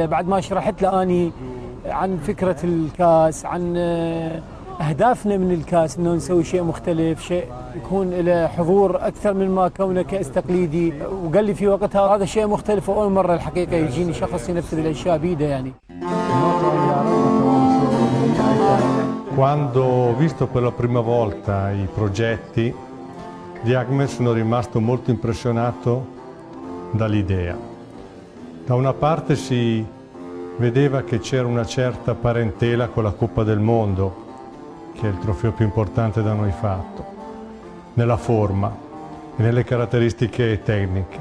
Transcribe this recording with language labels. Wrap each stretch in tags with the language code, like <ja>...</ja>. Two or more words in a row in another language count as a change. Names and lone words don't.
<ar>بعد ما شرحت له أني عن فكرة الكاس، عن أهدافنا من الكاس، أنه نسوي شيء مختلف، شيء يكون له حضور أكثر من ما كونه كأس تقليدي. وقال لي في وقتها هذا شيء مختلف، وأول مرة الحقيقة يجيني شخص ينفذ الأشياء بيده يعني.</ar> <it>Quando ho visto per la prima volta i progetti di Agmer sono rimasto molto impressionato dall'idea. Da una parte si vedeva che c'era una certa parentela con la Coppa del Mondo, che è il trofeo più importante da noi fatto, nella forma e nelle caratteristiche tecniche.</it>